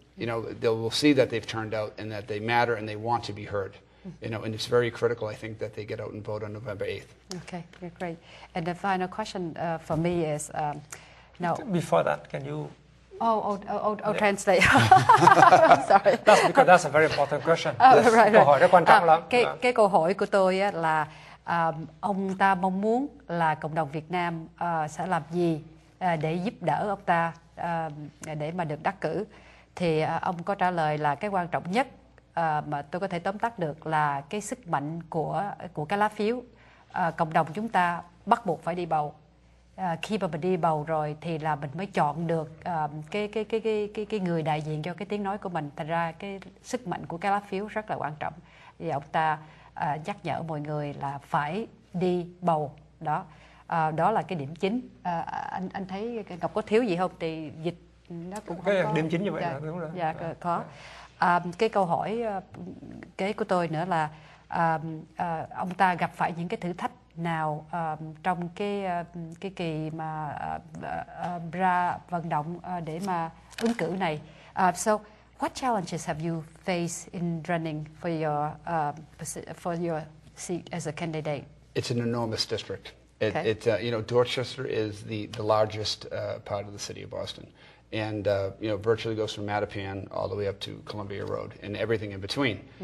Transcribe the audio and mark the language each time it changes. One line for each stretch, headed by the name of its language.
English: They will see that they've turned out and that they matter and they want to be heard. And it's very critical, I think, that they get out and vote on November 8th. Okay, great. And the final question for me is, now... Before that, can you... translate. I'm sorry. That's because that's a very important question. Right.
Vietnamese: Câu hỏi rất quan trọng lắm. Cái câu hỏi của tôi á, là ông ta mong muốn là cộng đồng Việt Nam sẽ làm gì để giúp đỡ ông ta để mà được đắc cử. Thì ông có trả lời là cái quan trọng nhất mà tôi có thể tóm tắt được là cái sức mạnh của cái lá phiếu. Cộng đồng chúng ta bắt buộc phải đi bầu. Khi mà mình đi bầu rồi thì là mình mới chọn được cái người đại diện cho cái tiếng nói của mình. Thành ra cái sức mạnh của cái lá phiếu rất là quan trọng. Thì ông ta nhắc nhở mọi người là phải đi bầu. Đó là cái điểm chính. Anh thấy Ngọc có thiếu gì không thì dịch nó cũng không cái có. điểm chính như vậy là đúng rồi. Dạ có. Cái câu hỏi kế của tôi nữa là ông ta gặp phải những cái thử thách nào trong cái kỳ mà ra vận động để mà ứng cử này.
English: So what challenges have you faced in running for your seat as a candidate? It's an enormous district. Okay. Dorchester is the largest part of the city of Boston. And virtually goes from Mattapan all the way up to Columbia Road and everything in between.